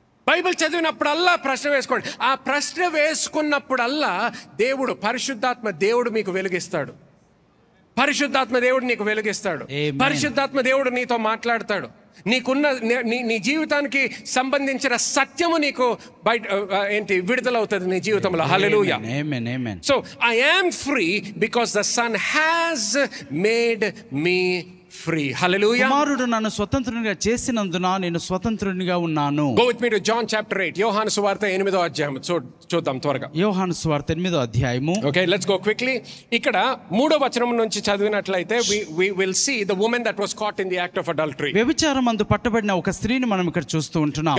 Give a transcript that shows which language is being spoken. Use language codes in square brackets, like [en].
[te] Bible చదివినప్పుడల్లా ప్రశ్న వేసుకోండి. ఆ ప్రశ్న వేసుకున్నప్పుడల్లా దేవుడు, పరిశుద్ధాత్మ దేవుడు మీకు వెలిగిస్తాడు. పరిశుద్ధాత్మ దేవుడు నీకు వెలిగిస్తాడు. [en] Amen. [te] పరిశుద్ధాత్మ దేవుడు నీతో మాట్లాడతాడు. నీకున్న నీ జీవితానికి సంబంధించిన సత్యము నీకు బయట విడుదలవుతుంది నీ జీవితంలో. హల్లెలూయా. [en] Amen, amen. So I am free because the Son has made me free. Hallelujah. [te] కుమారుడు నన్ను స్వతంత్రునిగా చేసినందున నేను స్వతంత్రునిగా ఉన్నాను. [en] Go with me to John chapter 8. [te] యోహాను సువార్త 8వ అధ్యాయం చూద్దాం త్వరగా. యోహాను సువార్త 8వ అధ్యాయము. [en] Okay, let's go quickly. [te] ఇక్కడ 3వ వచనం నుంచి చదివినట్లయితే [en] we will see the woman that was caught in the act of adultery. [te] వ్యభిచారమందు పట్టబడిన ఒక స్త్రీని మనం ఇక్కడ చూస్తూ ఉంటున్నాం.